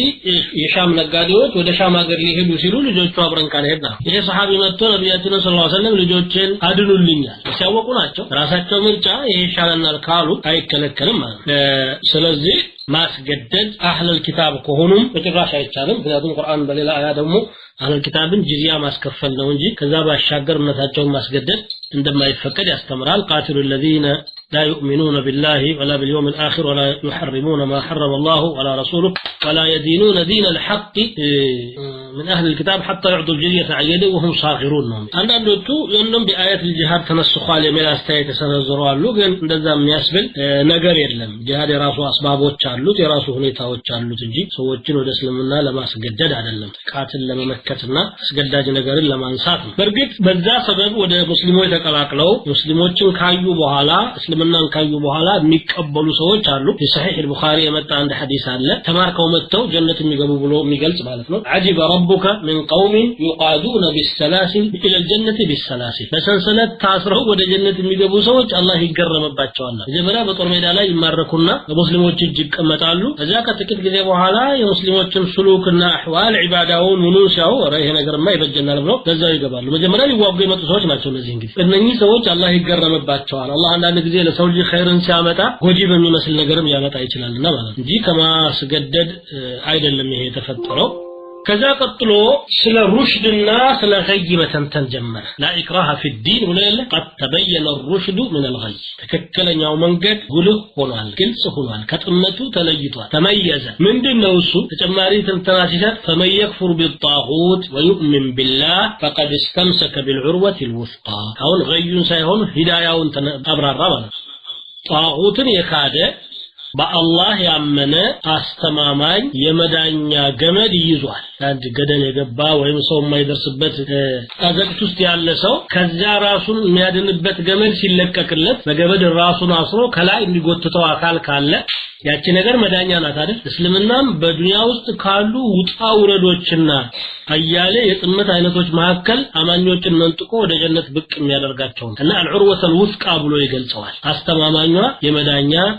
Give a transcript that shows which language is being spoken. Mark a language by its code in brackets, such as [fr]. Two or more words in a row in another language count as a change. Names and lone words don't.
[am] የሻም ነጋዴዎች ወደ ሻም ሀገር ሊሄዱ ሲሉ ልጆቹ አብረን ካለሄድ ነው ይሄ ሰሃቢ መጥቶ ነብያችን [ar] صلى الله عليه وسلم [am] ልጆችን አድኑልኛል ሲያወቁ ናቸው ራሳቸው ምርጫ ይሄ ይሻለናል ካሉ አይከለከልም ማለት ስለዚህ ማስገደድ [ar] أهل الكتاب [am] ከሆኑም በጭራሽ አይቻልም ምክንያቱም ቁርአን በሌላ አያ ደግሞ [ar] أهل الكتاب [am] ጂዚያ ማስከፈል ነው እንጂ ከዛ ባሻገር እምነታቸውን ማስገደድ እንደማይፈቀድ ያስተምራል [ar] قاتل الذين لا يؤمنون بالله ولا باليوم الآخر ولا يحرمون ما حرم الله ولا رسوله ولا يدينون دين الحق من أهل الكتاب حتى يعطوا الجزية عن يد وهم صاغرون [am] አንዳንዶቹ የለም በአያት الجهاد ተነስخዋል የሚል አስተያየት ተሰነዝረዋል ግን እንደዛ የሚያስብል ነገር የለም ጂሃድ የራሱ አስባቦች አሉት የራሱ ሁኔታዎች አሉት እንጂ ሰዎችን ወደ እስልምና ለማስገደድ አይደለም ቃትን ለመመከትና አስገዳጅ ነገርን ለማንሳት ነው በርግጥ በዛ ሰበብ ወደ ሙስሊሞች ተቀላቅለው ሙስሊሞችን ካዩ በኋላ እስልምናን ካዩ በኋላ የሚቀበሉ ሰዎች አሉ በሰሒህ البخاري የመጣ አንድ ሐዲስ አለ ተማርከው መጥተው ጀነት የሚገቡ ብሎ የሚገልጽ ማለት ነው [ar] عجب ربك من قوم يقادون بالسلاسل الى الجنه بالسلاسل [am] በሰንሰለት ታስረው ወደ ጀነት የሚገቡ ሰዎች አላህ ይገረምባቸዋል መጀመሪያ በጦር ሜዳ ላይ ይማረኩና በሙስሊሞች እጅ ይቀመጣሉ እዛ ከጥቂት ጊዜ በኋላ የሙስሊሞችን ሱሉክና አህዋል ዒባዳውን ሙኑሻው ይሄ ነገርማ ይበጀናል ብለው በዛው ይገባሉ መጀመሪያ ሊዋጉ የመጡ ሰዎች ናቸው እነዚህ እንግዲህ እነኚህ ሰዎች አላህ ይገረምባቸዋል አላህ አንዳንድ ጊዜ ለሰው ልጅ ኸይርን ሲያመጣ ጎጂ በሚመስል ነገርም ያመጣ ይችላልና ማለት እንጂ ከማስገደድ አይደለም ይሄ የተፈጠረው ከዛ ቀጥሎ ስለ ሩሽድና ስለ ገይ መተንተን ጀመረ [ar] لا إكراه في الدين ولا قد تبين الرشد من الغي [am] ተከክለኛው መንገድ ጉልህ ሆኗል ግልጽ ሆኗል ከጥመቱ ተለይቷል ተመየዘ ምንድነው እሱ ተጨማሪ ትንተናሲት [ar] فمن يكفر بالطاغوت ويؤمن بالله فقد استمسك بالعروة الوثقى [am] አሁን ገዩን ሳይሆን ሂዳያውን ተብራራ ማለት ጣዖትን የካደ በአላህ ያመነ አስተማማኝ የመዳኛ ገመድ ይዟል አንድ ገደል የገባ ወይም ሰው የማይደርስበት አዘቅት ውስጥ ያለ ሰው ከዛ ራሱን የሚያድንበት ገመድ ሲለቀቅለት በገመድ ራሱን አስሮ ከላይ እንዲጎትተው አካል ካለ ያቺ ነገር መዳኛ ናት አይደል እስልምናም በዱንያ ውስጥ ካሉ ውጣ ውረዶችና አያሌ የጥመት አይነቶች መካከል አማኞችን መንጥቆ ወደ ጀነት ብቅ የሚያደርጋቸው እና [ar] العروة الوثقى [am] ብሎ ይገልጸዋል አስተማማኟ የመዳኛ